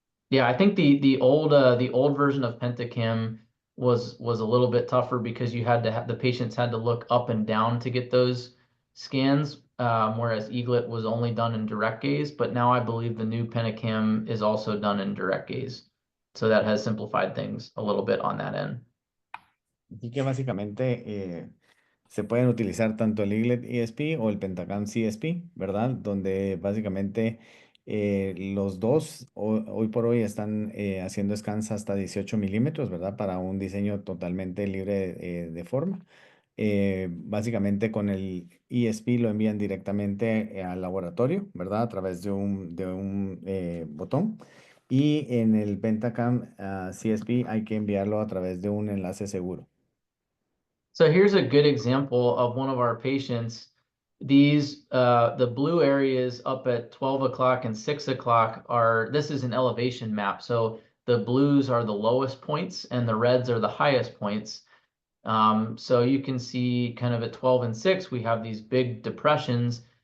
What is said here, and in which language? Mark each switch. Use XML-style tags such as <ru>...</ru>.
<en>Yeah, I think the old version of Pentacam was a little bit tougher because you had to have the patients had to look up and down to get those scans, whereas Eaglet was only done in direct gaze. But now I believe the new Pentacam is also done in direct gaze, so that has simplified things a little bit on that end.</en> <es>Así que básicamente se pueden utilizar tanto el Eaglet ESP o el Pentacam CSP, ¿verdad? Donde básicamente los dos hoy por hoy están haciendo scans hasta 18 milímetros, ¿verdad? Para un diseño totalmente libre de forma. Básicamente con el ESP lo envían directamente al laboratorio, ¿verdad? A través de un botón. Y en el Pentacam CSP hay que enviarlo a través de un enlace seguro.</es> <en>So here's a good example of one of our patients. These the blue areas up at 12 o'clock and 6 o'clock this is an elevation map. So the blues are the lowest points and the reds are the highest points. So you can see kind of at 12 and 6, we have these big depressions.</en>